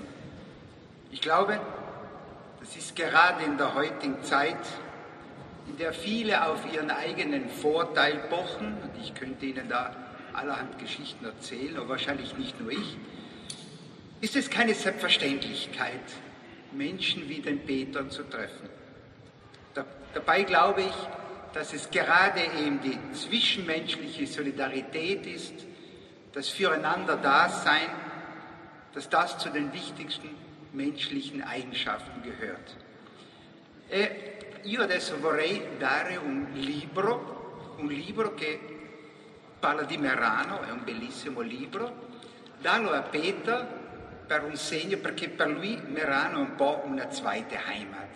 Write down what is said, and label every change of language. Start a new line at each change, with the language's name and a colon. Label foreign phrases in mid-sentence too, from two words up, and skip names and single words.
German: Ich glaube, das ist gerade in der heutigen Zeit, in der viele auf ihren eigenen Vorteil pochen, und ich könnte Ihnen da allerhand Geschichten erzählen, aber wahrscheinlich nicht nur ich, ist es keine Selbstverständlichkeit, Menschen wie den Peter zu treffen. Dabei glaube ich, dass es gerade eben die zwischenmenschliche Solidarität ist, das Füreinander-Dasein, dass das zu den wichtigsten menschlichen Eigenschaften gehört.
Italian: Io adesso vorrei dare un libro che parla di Merano, è un bellissimo libro, darlo a Peter per un segno, perché per lui Merano è un po' una
German: zweite Heimat.